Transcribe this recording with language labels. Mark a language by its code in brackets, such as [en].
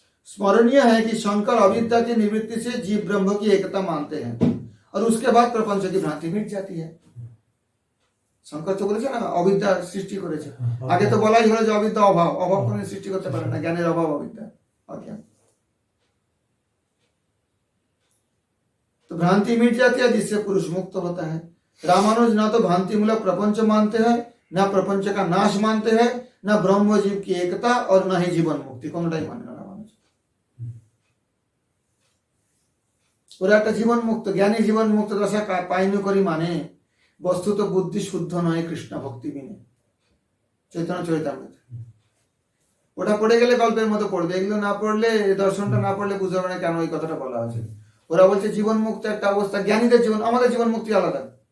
[hi] स्मरणीय है कि शंकर अविद्या की निवृत्ति से जीव ब्रह्म की एकता मानते हैं और उसके बाद प्रपंच की भ्रांति मिट जाती है। [bn] শঙ্কর তো বলেছে না অবিদ্যা সৃষ্টি করেছে। আগে তো বলাই হলো যে অবিদ্যা অভাব, অভাব কোনো সৃষ্টি করতে পারে না, জ্ঞানের অভাব অবিদ্যা, অজ্ঞান। [hi] तो भ्रांति मिट जाती है जिससे पुरुष मुक्त होता है। रामानुज ना तो भ्रांति मूलक प्रपंच मानते हैं, ना प्रपंच का नाश मानते हैं, ना ब्रह्म जीव की एकता और ना ही जीवन मुक्ति, [bn] কোনটাই মানে না রামানুজ। ওরা একটা জীবন মুক্ত, জ্ঞানী জীবন মুক্ত দশা পাইনি করি মানে বস্তুত বুদ্ধি শুদ্ধ নয় কৃষ্ণ ভক্তি বিনে, চৈতন্য চরিতামৃত। ওটা পড়ে গেলে গল্পের মতো পড়বে, এগুলো না পড়লে, দর্শনটা না পড়লে বুঝতে পারবে না কেন এই কথাটা বলা হয়েছে। ওরা বলছে জীবন মুক্ত একটা অবস্থা, জ্ঞানীদের জীবন, আমাদের জীবন মুক্তি আলাদা।